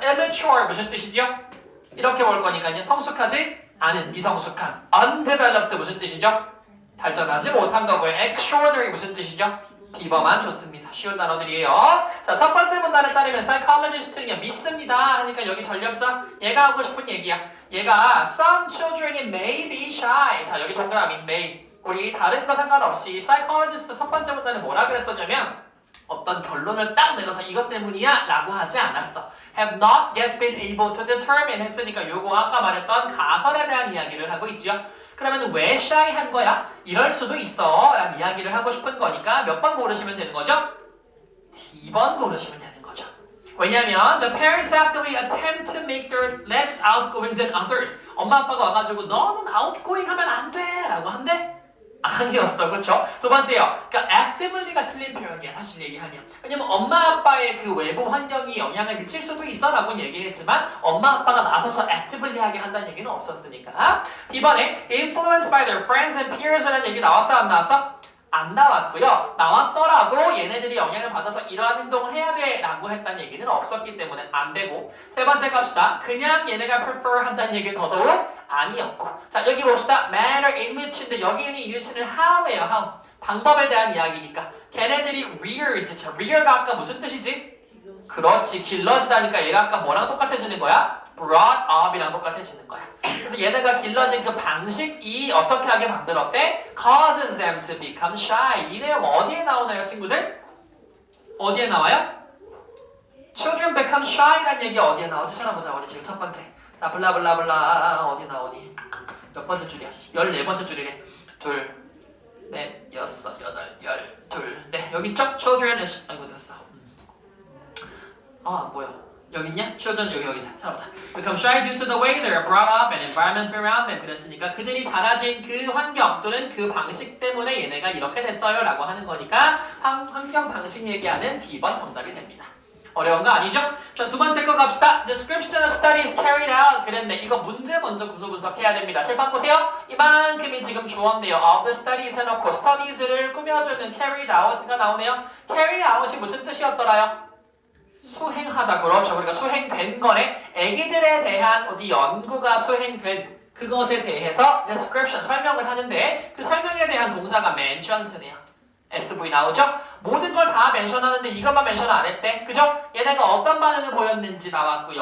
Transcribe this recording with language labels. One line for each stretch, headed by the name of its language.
Korean: immature 무슨 뜻이죠? 이렇게 볼 거니까요. 성숙하지 않은, 미성숙한. undeveloped 무슨 뜻이죠? 발전하지 못한 거고요. extraordinary 무슨 뜻이죠? 비범한. 좋습니다. 쉬운 단어들이에요. 자, 첫 번째 문단에 따르면 psychologist는 믿습니다 하니까 여기 전렴사 얘가 하고 싶은 얘기야. 얘가
English: some children may be shy.
Korean: 자, 여기 동그라미 may. 우리 다른 거 상관없이 psychologist 첫 번째 문단에 뭐라 그랬었냐면 어떤 결론을 딱 내려서 이것 때문이야 라고 하지 않았어.
English: have not yet been able to determine
Korean: 했으니까 요거 아까 말했던 가설에 대한 이야기를 하고 있지요. 그러면 왜 shy 한 거야? 이럴 수도 있어 라는 이야기를 하고 싶은 거니까 몇 번 고르시면 되는 거죠? D번 고르시면 되는 거죠. 왜냐면
English: the parents actively attempt to make their less outgoing than others.
Korean: 엄마 아빠가 와가지고 너는 outgoing 하면 안 돼 라고 한대? 아니었어. 그렇죠? 두 번째요. 그러니까 actively가 틀린 표현이야. 사실 얘기하면. 왜냐면 엄마 아빠의 그 외부 환경이 영향을 미칠 수도 있어 라고 얘기했지만 엄마 아빠가 나서서 actively 하게 한다는 얘기는 없었으니까. 이번에
English: influenced by their friends and peers
Korean: 라는 얘기 나왔어 안 나왔어? 안 나왔고요. 나왔더라도 얘네들이 영향을 받아서 이러한 행동을 해야 돼 라고 했다는 얘기는 없었기 때문에 안 되고. 세 번째 갑시다. 그냥 얘네가 prefer 한다는 얘기는 더더욱 아니었고. 자, 여기 봅시다. manner in which인데 여기는 in which는 how예요.
English: how.
Korean: 방법에 대한 이야기니까. 걔네들이 reared. 자, rear가 아까 무슨 뜻이지? 그렇지. 길러지다니까 얘가 아까 뭐랑 똑같아지는 거야? brought up이랑 똑같아지는 거야. 그래서 얘네가 길러진 그 방식이 어떻게 하게 만들었대?
English: causes them to become shy.
Korean: 이 내용 어디에 나오나요, 친구들? 어디에 나와요?
English: children become shy
Korean: 라는 얘기 어디에 나오지? 찾아보자. 우리 지금 첫 번째. 자, 블라블라블라 어디 나오니? 몇 번째 줄이야? 14번째 줄이래. 둘, 넷, 여섯, 여덟, 둘, 넷. 여기 있죠? children is... 아이고, 됐어. 안 보여. 여기 있냐? children 여기다. 찾아보자.
English: Become shy due to the way they are brought up and environment around them.
Korean: 그랬으니까 그들이 자라진 그 환경 또는 그 방식 때문에 얘네가 이렇게 됐어요 라고 하는 거니까 환경 방식 얘기하는 D번 정답이 됩니다. 어려운 거 아니죠? 자, 두 번째 거 갑시다.
English: Description of studies carried out.
Korean: 그랬네. 이거 문제 먼저 구조 분석해야 됩니다. 칠판 보세요. 이만큼이 지금 주어인데요. of the studies 해놓고 studies를 꾸며주는 carried out가 나오네요. carry out이 무슨 뜻이었더라요? 수행하다. 그렇죠. 그러니까 수행된 거네. 애기들에 대한 어디 연구가 수행된 그것에 대해서 description 설명을 하는데 그 설명에 대한 동사가 mentions네요. SV 나오죠? 모든 걸 다 멘션하는데 이것만 멘션 안 했대. 그죠? 얘네가 어떤 반응을 보였는지 나왔고요.